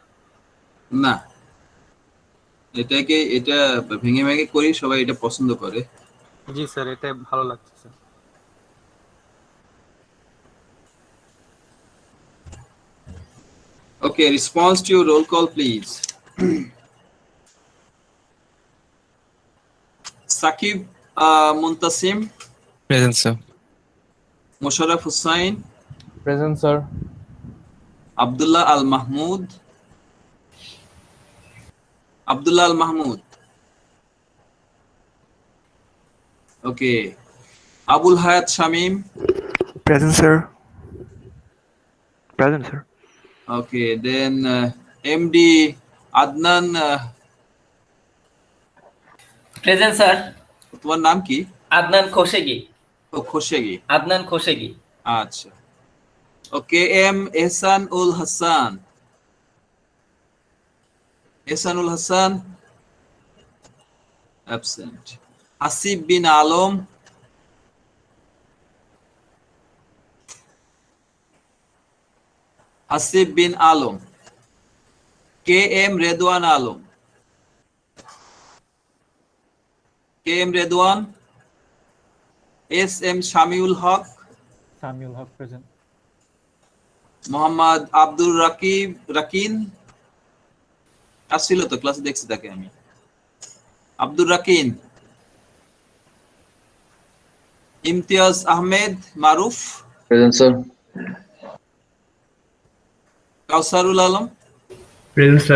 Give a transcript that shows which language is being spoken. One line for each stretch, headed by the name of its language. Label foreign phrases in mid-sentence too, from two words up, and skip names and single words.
Bangla: না, এটা ভেঙে ভেঙে করি, সবাই এটা পছন্দ করে। জি স্যার, এটা ভালো লাগছে স্যার।
English: Okay, response to your roll call, please. Sakib Muntasim. Present sir. Musharraf Hussain. Present sir. Abdullah Al Mahmood. Abdullah Al Mahmood. Okay. Abul Hayat Shamim. Present sir. Present sir. Okay, then MD Adnan. Present sir.
Bangla: তোমার নাম কি? আদনান খোশেগি। খোশেগি। আদনান খোশেগি।
English: আচ্ছা। Okay, M. Ehsanul Hassan. Ehsanul Hassan. Absent. Hasib bin Alom. Hasib bin Alom. K.M. Redwan Alom. K.M. Redwan. S.M. Shamiul Haq. Samuel Haq present. Muhammad Abdul Rakin.
Bangla: আসছিল তো ক্লাসে দেখছি তাকে আমি। আব্দুর রাকিন। ইমতিয়াজ আহমেদ মারুফ।
English: Present, sir.
Bangla: কাউসারুল আলম।
English: Present, sir.